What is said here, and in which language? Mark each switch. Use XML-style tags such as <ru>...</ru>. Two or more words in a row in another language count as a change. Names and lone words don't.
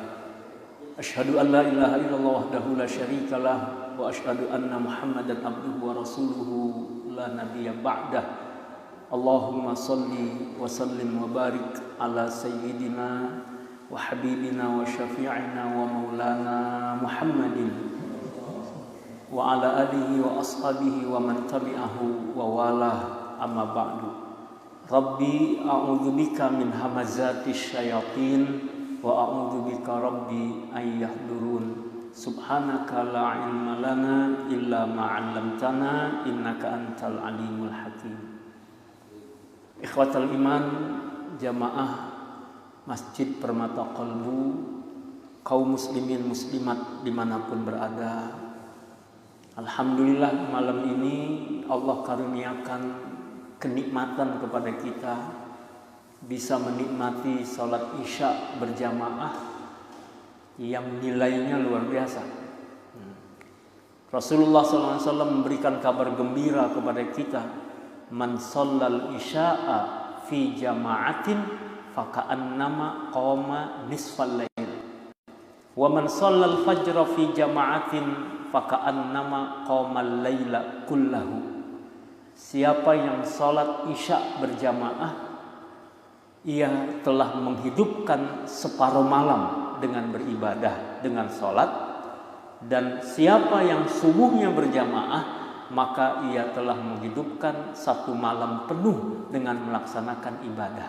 <ar>أشهد أن لا إله إلا الله وحده لا شريك له وأشهد أن محمدا عبده ورسوله لا نبي بعده. اللهم صل وسلم وبارك على سيدنا وحبيبنا وشفيعنا ومولانا محمد وعلى آله وأصحابه ومن تبعه ووالاه، أما بعد. رب أعوذ بك من همزات الشياطين وأعوذ بك رب أن يحضرون. سبحانك لا علم لنا إلا ما علمتنا إنك أنت العليم الحكيم. إخوة الإيمان,</ar> <id>jamaah Masjid Permata Qalbu, kaum muslimin muslimat dimanapun berada. Alhamdulillah malam ini Allah karuniakan kenikmatan kepada kita, bisa menikmati salat isya berjamaah yang nilainya luar biasa. Rasulullah SAW memberikan kabar gembira kepada kita,</id> <ar>من صلى العشاء في جماعة فكأنما قام نصف الليل ومن صلى الفجر في جماعة فكأنما قام الليل كله.</ar> <id>Siapa yang salat isya berjamaah, ia telah menghidupkan separuh malam dengan beribadah, dengan salat. Dan siapa yang subuhnya berjamaah, maka ia telah menghidupkan satu malam penuh dengan melaksanakan ibadah.</id>